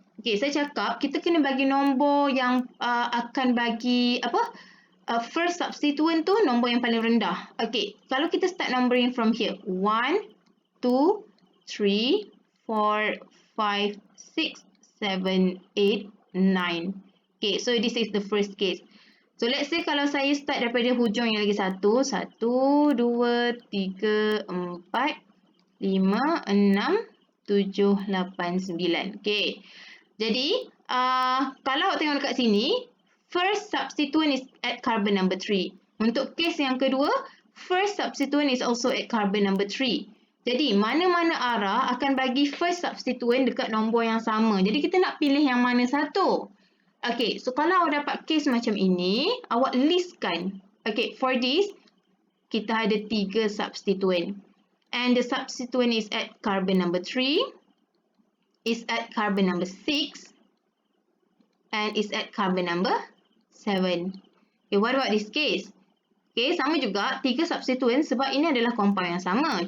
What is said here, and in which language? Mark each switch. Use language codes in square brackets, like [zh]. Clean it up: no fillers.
[ms] Okay, saya cakap kita kena bagi nombor yang akan bagi first substituent tu nombor yang paling rendah. [en] Okay, [ms] kalau kita [en] start numbering from here. 1, 2, 3, 4, 5, 6, 7, 8, 9. Okay, so this is the first case. So let's say [ms] kalau saya start daripada hujung yang lagi satu. [en] 1, 2, 3, 4, 5, 6, 7, 8, 9. Okay. [ms] Jadi, kalau awak tengok dekat sini, [en] first substituent is at carbon number 3. [ms] Untuk case yang kedua, [en] first substituent is also at carbon number 3. [ms] Jadi, mana-mana arah akan bagi first substituent dekat nombor yang sama. Jadi, kita nak pilih yang mana satu. Okay, so kalau awak dapat case macam ini, awak listkan. Okay, [en] for this, [ms] kita ada 3 substituent. [en] And the substituent is at carbon number 3, is at carbon number 6, and is at carbon number 7. Okay, what about this case? [ms] Okay, sama juga 3 substituent sebab ini adalah compound yang sama.